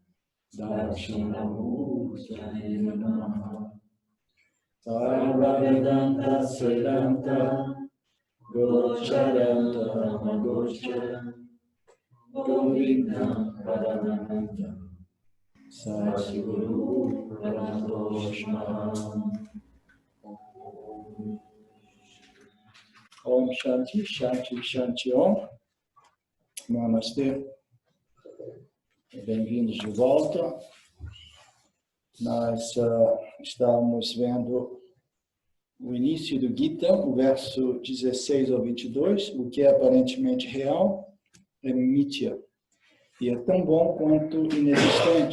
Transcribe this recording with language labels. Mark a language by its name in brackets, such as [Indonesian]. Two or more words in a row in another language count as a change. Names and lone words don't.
[Sanskrit] दर्शनमूर्तये नमः सर्व वेदान्त सिद्धान्त गोचरं तमगोचरम् गोविन्दं परमानन्दं सद्गुरुं प्रणतोऽस्म्यहम् ॐ शान्तिः शान्तिः शान्तिः ॐ. [Portuguese] Namastê. Bem-vindos de volta. Nós estamos vendo o início do Gita, o verso 16 ao 22, o que é aparentemente real é mithya, e é tão bom quanto inexistente.